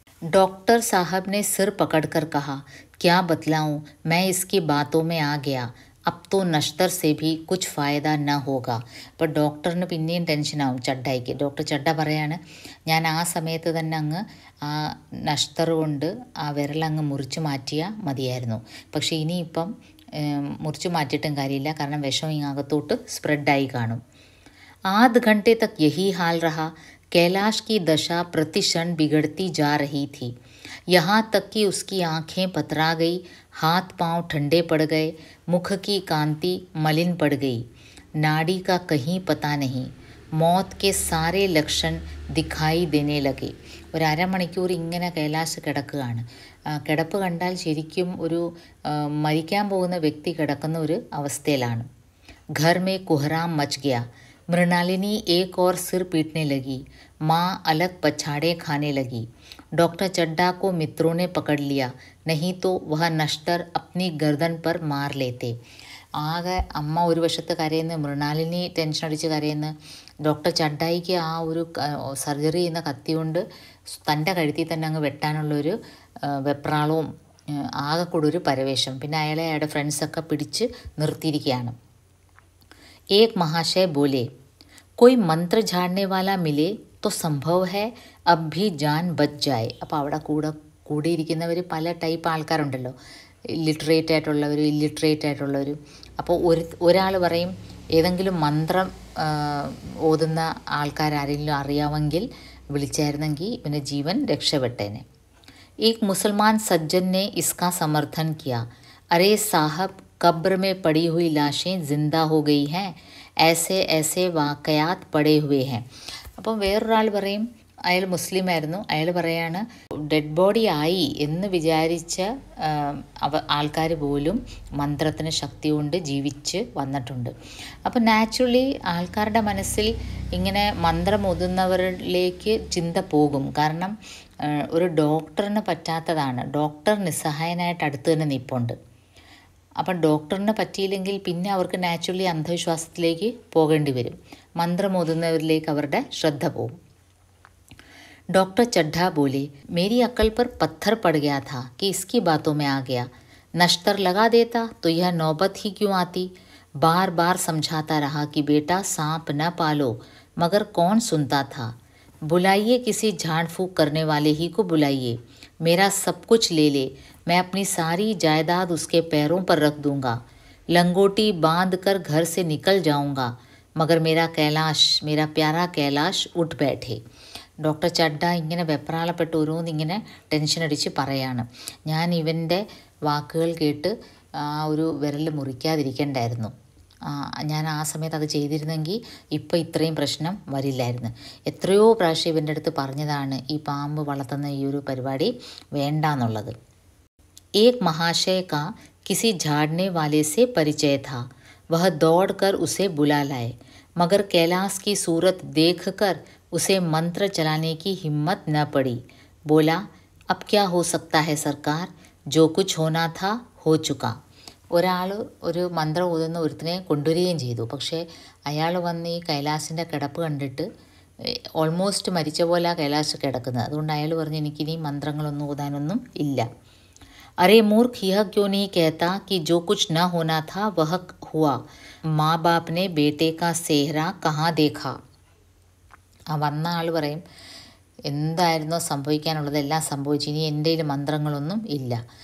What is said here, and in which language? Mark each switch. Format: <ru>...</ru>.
<hi>Doctor साहब ने सिर पकड़कर कहा, क्या बतलाऊं, मैं इसकी बातों में आ गया. अब तो नश्तर से भी कुछ फ़ायदा न होगा.</hi> <ml>അപ്പോൾ ഡോക്ടറിന് പിന്നെയും ടെൻഷനാവും ചഡ്ഡയ്ക്ക്. ഡോക്ടർ ചഡ്ഡ പറയാണ്, ഞാൻ ആ സമയത്ത് തന്നെ അങ്ങ് ആ നഷ്തർ കൊണ്ട് ആ വിരലങ്ങ് മുറിച്ച് മാറ്റിയാൽ മതിയായിരുന്നു. പക്ഷേ ഇനിയിപ്പം മുറിച്ച് മാറ്റിയിട്ടും കാര്യമില്ല, കാരണം വിഷം ഇങ്ങകത്തോട്ട് സ്പ്രെഡായി കാണും.</ml> <hi>आध घंटे तक यही हाल रहा. कैलाश की दशा प्रतिक्षण बिगड़ती जा रही थी. यहाँ तक कि उसकी आंखें पतरा गई, हाथ पांव ठंडे पड़ गए, मुख की कांति मलिन पड़ गई. नाड़ी का कहीं पता नहीं. मौत के सारे लक्षण दिखाई देने लगे.</hi> <ml>ഒരു അരമണിക്കൂർ ഇങ്ങനെ कैलाश കിടക്കുകയാണ്. കിടപ്പ് കണ്ടാൽ ശരിക്കും ഒരു മരിക്കാൻ പോകുന്ന വ്യക്തി കിടക്കുന്ന ഒരു അവസ്ഥയിലാണ്.</ml> <hi>घर में कोहराम मच गया. मृणालिनी एक और सिर पीटने लगी. माँ अलग पछाड़े खाने लगी. डॉक्टर चड्डा को मित्रों ने पकड़ लिया, नहीं तो वह नश्तर अपनी गर्दन पर मार लेते.</hi> <ml>ആകെ അമ്മ ഒരു വശത്ത് കരയുന്നു, മൃണാലിനി ടെൻഷൻ അടിച്ച് കരയുന്നു. ഡോക്ടർ ചഡ്ഡായിക്ക് ആ ഒരു സർജറി ചെയ്യുന്ന കത്തി കൊണ്ട് തൻ്റെ കഴുത്തിൽ തന്നെ അങ്ങ് വെട്ടാനുള്ളൊരു വെപ്രാളവും ആകെ കൂടെ ഒരു പരവേശം. പിന്നെ അയാളുടെ ഫ്രണ്ട്സൊക്കെ പിടിച്ച് നിർത്തിയിരിക്കുകയാണ്.</ml> <hi>एक महाशय बोले, कोई मंत्र झाड़ने वाला मिले तो संभव है अब भी जान बच जाए.</hi> <ml>അപ്പോൾ അവിടെ കൂടിയിരിക്കുന്നവർ പല ടൈപ്പ് ആൾക്കാരുണ്ടല്ലോ. Literate ആയിട്ടുള്ളവരും illiterate ആയിട്ടുള്ളവരും. അപ്പോൾ ഒരാൾ പറയും ഏതെങ്കിലും മന്ത്രം ഓതുന്ന ആൾക്കാരാരെങ്കിലും അറിയാമെങ്കിൽ വിളിച്ചായിരുന്നെങ്കിൽ ഇവൻ്റെ ജീവൻ രക്ഷപ്പെട്ടേനെ.</ml> <hi>एक मुसलमान सज्जन ने इसका समर्थन किया, अरे साहब कब्र में पड़ी हुई लाशें जिंदा हो गई हैं, ऐसे ऐसे वाकयात पड़े हुए हैं.</hi> <ml>അപ്പം വേറൊരാൾ പറയും, അയാൾ മുസ്ലിം ആയിരുന്നു, അയാൾ പറയാണ് ഡെഡ് ബോഡി ആയി എന്ന് വിചാരിച്ച ആൾക്കാർ പോലും മന്ത്രത്തിന് ശക്തി കൊണ്ട് ജീവിച്ച് വന്നിട്ടുണ്ട്. അപ്പം നാച്ചുറലി ആൾക്കാരുടെ മനസ്സിൽ ഇങ്ങനെ മന്ത്രം ഓതുന്നവരിലേക്ക് ചിന്ത പോകും. കാരണം ഒരു ഡോക്ടറിന് പറ്റാത്തതാണ്, ഡോക്ടർ നിസ്സഹായനായിട്ട് അടുത്ത് തന്നെ നിൽപ്പുണ്ട്. അപ്പം ഡോക്ടറിന് പറ്റിയില്ലെങ്കിൽ പിന്നെ അവർക്ക് നാച്ചുറലി അന്ധവിശ്വാസത്തിലേക്ക് പോകേണ്ടി വരും. മന്ത്രം ഓതുന്നവരിലേക്ക് അവരുടെ ശ്രദ്ധ പോകും.</ml> <hi>डॉक्टर चड्ढा बोले, मेरी अक्ल पर पत्थर पड़ गया था कि इसकी बातों में आ गया, नश्तर लगा देता तो यह नौबत ही क्यों आती. बार बार समझाता रहा कि बेटा सांप न पालो, मगर कौन सुनता था. बुलाइए किसी झाड़ फूक करने वाले ही को बुलाइए, मेरा सब कुछ ले ले, मैं अपनी सारी जायदाद उसके पैरों पर रख दूंगा, लंगोटी बांध कर घर से निकल जाऊंगा, मगर मेरा कैलाश, मेरा प्यारा कैलाश उठ बैठे.</hi> <ml>ഡോക്ടർ ചഡ്ഡ ഇങ്ങനെ വെപ്രാളപ്പെട്ട് ഓരോന്നിങ്ങനെ ടെൻഷനടിച്ച് പറയാണ്, ഞാൻ ഇവൻ്റെ വാക്കുകൾ കേട്ട് ആ ഒരു വിരൽ മുറിക്കാതിരിക്കണ്ടായിരുന്നു. ഞാൻ ആ സമയത്ത് അത് ചെയ്തിരുന്നെങ്കിൽ ഇപ്പോൾ ഇത്രയും പ്രശ്നം വരില്ലായിരുന്നു. എത്രയോ പ്രാവശ്യം ഇവൻ്റെ അടുത്ത് പറഞ്ഞതാണ് ഈ പാമ്പ് വളർത്തുന്ന ഈ ഒരു പരിപാടി വേണ്ടാന്നുള്ളത്.</ml> <hi>एक महाशय का किसी झाड़ने वाले से परिचय था, वह दौड़कर उसे बुला लाए, मगर कैलाश की सूरत देखकर उसे मंत्र चलाने की हिम्मत न पड़ी. बोला, अब क्या हो सकता है सरकार, जो कुछ होना था हो चुका.</hi> <ml>ഒരാൾ ഒരു മന്ത്രം ഓതുന്ന ഒരുത്തിനെ കൊണ്ടുവരികയും ചെയ്തു. പക്ഷേ അയാൾ വന്ന് ഈ കൈലാസിൻ്റെ കിടപ്പ് കണ്ടിട്ട് ഓൾമോസ്റ്റ് മരിച്ച പോലെ ആ കൈലാസ് കിടക്കുന്നത്. അതുകൊണ്ട് അയാൾ പറഞ്ഞു, എനിക്കിനി മന്ത്രങ്ങളൊന്നും ഓതാനൊന്നും ഇല്ല.</ml> <hi>अरे मूर्ख, यह क्यों नहीं कहता कि जो कुछ न होना था वह हुआ, माँ बाप ने बेटे का सेहरा कहाँ देखा.</hi> <ml>ആ വന്ന ആൾ പറയും, എന്തായിരുന്നോ സംഭവിക്കാനുള്ളത് എല്ലാം സംഭവിച്ചു, ഇനി എൻ്റെ കയ്യിൽ മന്ത്രങ്ങളൊന്നും ഇല്ല.</ml>